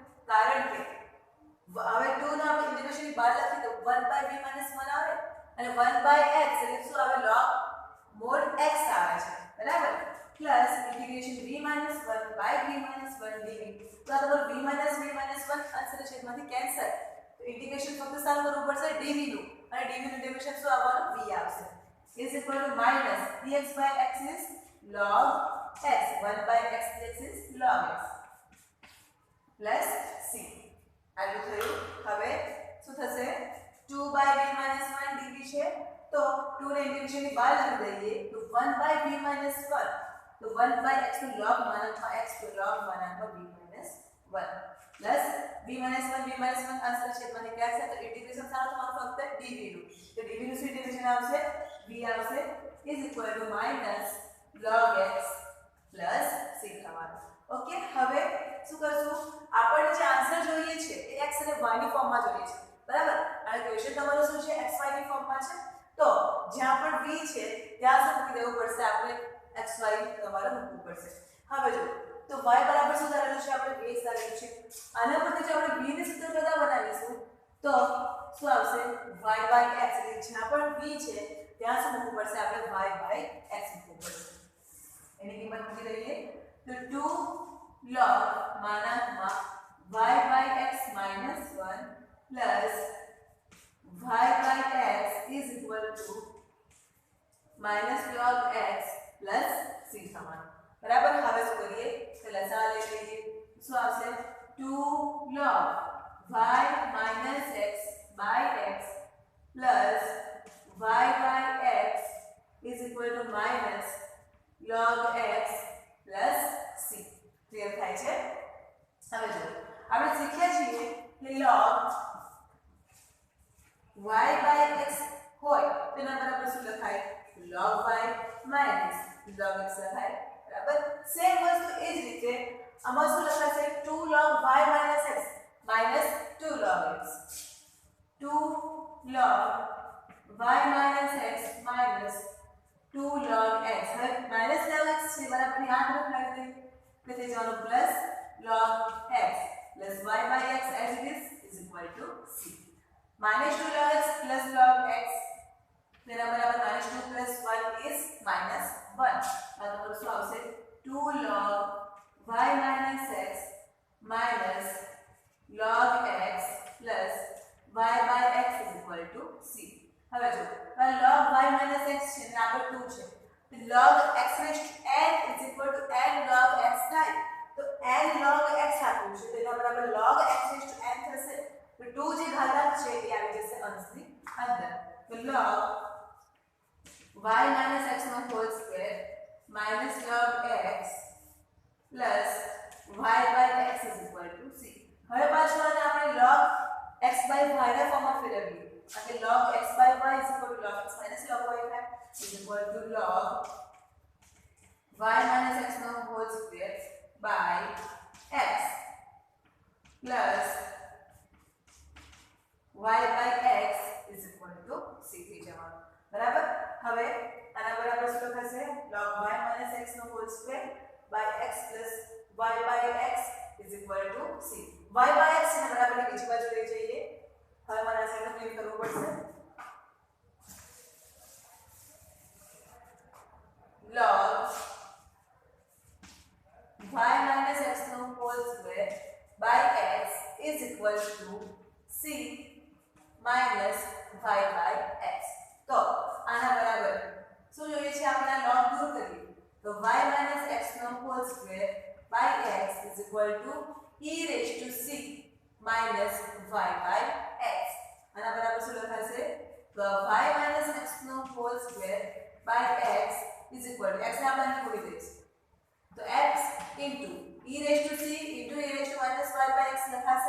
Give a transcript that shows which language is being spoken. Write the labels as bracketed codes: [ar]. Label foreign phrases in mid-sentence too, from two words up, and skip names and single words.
[gu] કારણ કે હવે 2 નો આપણે ઇન્ટિગ્રેશન બહાર લખી તો 1/v - 1 આવે અને 1/x એટલે શું આવે? [en] log mod x [gu] આવે છે, બરાબર? પ્લસ ઇન્ટિગ્રેશન v - 1/v - 1 dv. તો આ તમારું v - v - 1 અંશ છેદમાંથી કેન્સલ. તો ઇન્ટિગ્રેશન ફક્ત સારું કરવું પડશે dv નું, અને dv નું ઇન્ટિગ્રેશન શું આવવાનું? v આવશે. [en] is equal to minus dx/x is log x, 1/x dx is log x plus c. [gu] આટલું થયું. હવે શું થશે? 2/v - 1 dv છે, તો 2 ને ઇન્ટિગ્રેશન ની બહાર લખી દઈએ તો 1/v - 1, તો 1/x નું log માનાંકમાં x તો log માનાંકમાં v - 1 પ્લસ v - 1 v - 1 અંશ છેદમાંથી કેન્સલ. તો ઇન્ટિગ્રેશન સારું તમારું ફક્ત dv નું, તો dv નું શું ઇન્ટિગ્રેશન આવશે? v આવશે [en] is equal to minus log x plus c થવાનું. [gu] ઓકે, હવે શું કરશું? આપણે જે આન્સર જોઈએ છે એ x અને y ની ફોર્મમાં જોઈએ છે, બરાબર? અને ક્વેશ્ચન તમારો શું છે? x y ની ફોર્મમાં છે. તો જ્યાં પણ v છે ત્યાં શું મૂકી દેવું પડશે? આપણે x y તમારે મૂકવું પડશે. હવે જો તો y બરાબર શું ધારેલું છે? આપણે base ધારેલું છે. આના પરથી જો આપણે v ની સૂત્ર બધા બનાવીશું તો શું આવશે? y/x. એટલે જ્યાં પણ v છે ત્યાં શું મૂકવું પડશે? આપણે y/x મૂકવું પડશે. એની કિંમત મૂકી દઈએ તો 2 log માનાંકમાં [en] y/x - 1 plus y/x is equal to minus log x plus c [gu] સમાન, બરાબર? હવે શું કરીએ? તો લસા લઈ લઈએ. શું આવશે? [en] 2 log y minus x by x plus y/x is equal to minus log x plus c. [gu] ક્લિયર થાય છે? હવે જો આપણે શીખ્યા છીએ કે log y/x હોય તેના બરાબર શું લખાય? [en] log y minus log x [gu] લખાય, બરાબર? સેમ વસ્તુ એ જ રીતે આમાં શું લખાશે? [en] 2 log y minus x minus 2 log x. 2 log y minus x minus 2 log x. [gu] હવે [en] minus log x [gu] છે, બરાબર? યાદ રાખી દઈએ કે તે જવાનું પ્લસ [en] log x plus y/x as it is equal to c. minus 2 log x plus log x [gu] તેના બરાબર [en] minus 2 plus 1 is minus 1. [gu] આ તમારું શું આવશે? [en] 2 log y minus x minus log x plus y/x is equal to c. [gu] હવે જો log y minus x છે ને આગળ 2 છે, તો log x raised to n is equal to n log x થાય. તો n log x આપ્યું છે, તો એના બરાબર log x raised to n થશે. તો 2 જે ઘાતાંક છે એ આવી જશે અંશની અંદર. [en] તો log y minus x નો હોલ સ્ક્વેર minus log x plus y/x is equal to c. [gu] હવે પાછું આને આપણે log x/y ના ફોર્મમાં ફેરવીએ. [en] એટલે log x/y is equal to log x minus log y is equal to log y minus x નો હોલ સ્ક્વેર by x plus y/x is equal to c [gu] થઈ જવાનું, બરાબર? હવે આના બરાબર શું થશે? [en] log y minus x નો હોલ સ્ક્વેર by x plus y/x is equal to c. [gu] y/x ને બરાબર બીજી બાજુ લઈ જઈએ. હવે મારે આ સાઈડ ક્લીન કરવું પડશે. [en] log y minus x નો હોલ સ્ક્વેર by x is equal to c minus y/x. [gu] તો આના બરાબર શું જોઈએ છે? આપણે log દૂર કરીએ તો [en] y minus x નો હોલ સ્ક્વેર by x is equal to e raised to c minus y by x. [gu] આના બરાબર શું લખાશે? [en] y minus x નો whole square by x is equal to x [gu] ને આપણે અહીં મૂકી દઈશું તો [en] x into e raise to c into e raise to minus y by x લખાશે.